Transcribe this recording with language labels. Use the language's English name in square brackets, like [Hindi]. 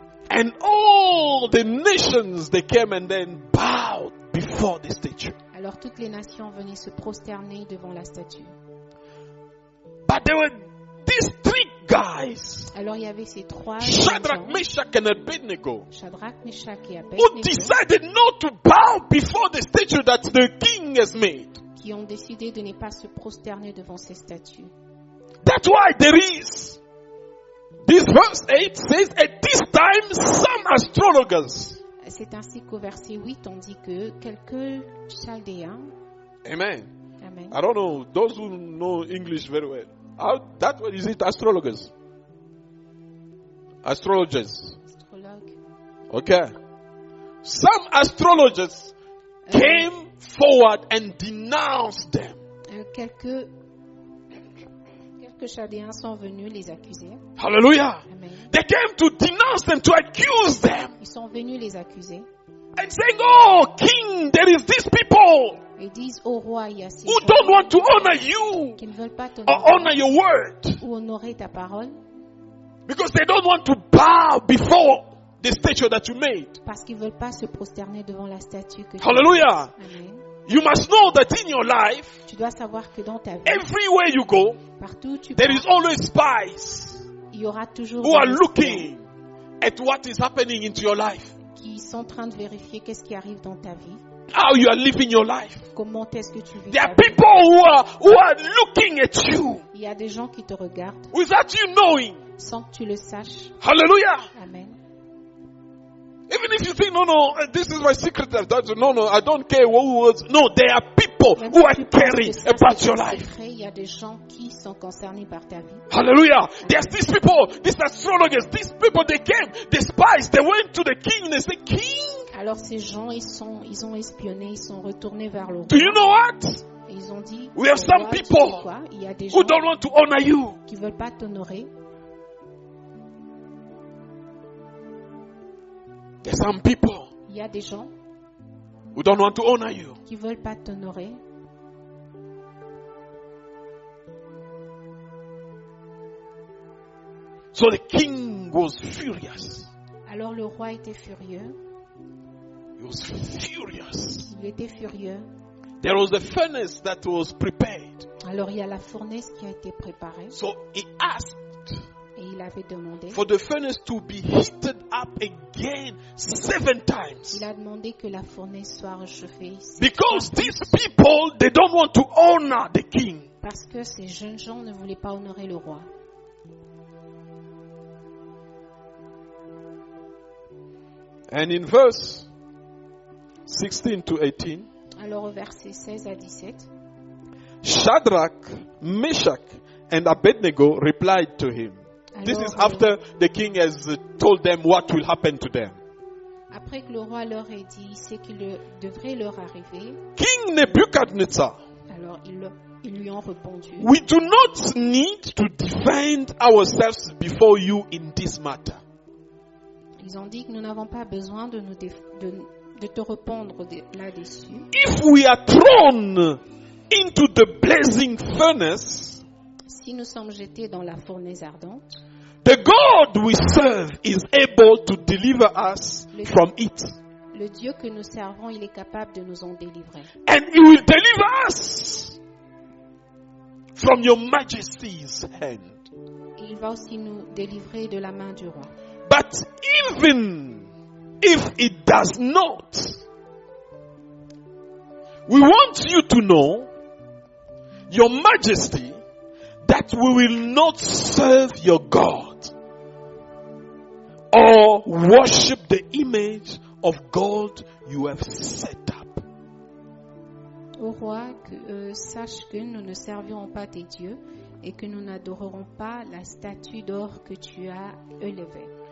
[English] And all the nations, they came and then bowed before the statue. [French] Alors toutes les nations venaient se prosterner devant la statue. [English] But there were these three guys, [French] Alors il y avait ces trois [English] Shadrach, [French] gens, [English] Meshach, and Abednego, [French] Shadrach, Meshach et [English] who [French] Abednego, [English] decided not to bow before the statue that the king has made. [French] qui ont décidé de ne pas se prosterner devant ces statues. [English] That's why there is. This verse 8 says, at this time some astrologers. [French] C'est ainsi qu'au verset 8, on dit que quelques Chaldéens, [English] Amen. [French] amen, [English] I don't know, those who know English very well. That word, is it astrologers? Astrologers. [French] astrologues, [English] Okay. Some astrologers came forward and denounced them. [French] quelques Chaldéens sont venus les accuser. [English] Hallelujah. [French] Amen. [English] They came to denounce them, to accuse them. [French] Ils sont venus les accuser. [English] And saying, oh, king, there is these people [French] Ils disent au roi, il y a ces [English] who [French] gens [English] don't want to honor you [French] qui ne veulent pas [English] or [French] t'honorer [English] honor your word. [French] ou honorer ta parole [English] Because they don't want to bow before the statue that you made. [French] parce qu'ils ne veulent pas se prosterner devant la statue que tu [English] Hallelujah. [French] Amen. [English] You must know that in your life, [French] Tu dois savoir que dans ta vie, [English] everywhere you go, [French] partout où tu [English] there [French] vas, [English] is always spies [French] il y aura toujours [English] who are [French] des espions [English] looking at what is happening into your life. [French] qui sont en train de vérifier qu'est-ce qui arrive dans ta vie, [English] How you are living your life. [French] comment est-ce que tu vis [English] There [French] ta [English] are [French] vie. [English] people who are looking at you [French] Il y a des gens qui te regardent [English] without you knowing. [French] sans que tu le saches. [English] Hallelujah. [French] Amen. [English] Even if you think, no, this is my secret. No, I don't care who was. No, there are people [French] Même [English] who [French] si [English] are [French] tu penses [English] caring [French] que ça, [English] about [French] c'est [English] your [French] ton [English] life. [French] secret, il y a des gens qui sont concernés par ta vie. [English] Hallelujah. There's these people, these astrologers, these people, they came, the spies, they went to the king and they said, King, [French] Alors ces gens, ils ont espionné, ils sont retournés vers le roi. [English] do you know what? [French] Et ils ont dit, [English] We have [French] au [English] some [French] roi, tu sais [English] people [French] quoi, il y a des gens [English] Who don't want to honor you. [French] qui ne veulent pas t'honorer. [English] There's some people [French] Il y a des gens [English] who don't want to honor you. [French] qui ne veulent pas t'honorer. [English] So the king was furious. [French] Alors le roi était furieux. [English] He was furious. [French] Il était furieux. [English] There was a furnace that was prepared. [French] Alors il y a la fournaise qui a été préparée. [English] So he asked [French] Et il avait demandé. [English] for the furnace to be heated up again 7 times. [French] Il a demandé que la fournaise soit réchauffée. [English] Because these people, they don't want to honor the king. [French] Parce que ces jeunes gens ne voulaient pas honorer le roi. [English] And in verse 16 to 18, [French] Alors au verset 16 à 17, [English] Shadrach, Meshach, and Abednego replied to him. This is [French] alors, [English] after the king has told them what will happen to them. [French] Après que le roi leur ait dit ce qui devrait leur arriver, [English] King Nebuchadnezzar, [French] alors ils lui ont répondu, [English] we do not need to defend ourselves before you in this matter. [French] ils ont dit que nous n'avons pas besoin de te répondre là-dessus. [English] If we are thrown into the blazing furnace, [French] Si nous sommes jetés dans la fournaise ardente, [English] the God we serve is able to deliver us from it. [French] le Dieu que nous servons, il est capable de nous en délivrer. [English] And he will deliver us from your majesty's hand. [French] Et il va aussi nous délivrer de la main du roi. [English] But even if it does not, we want you to know, your majesty, that we will not serve your God or worship the image of God you have set up. [French] Ô roi, sache que nous ne servirons pas tes dieux et que nous n'adorerons pas la statue d'or que tu as élevée.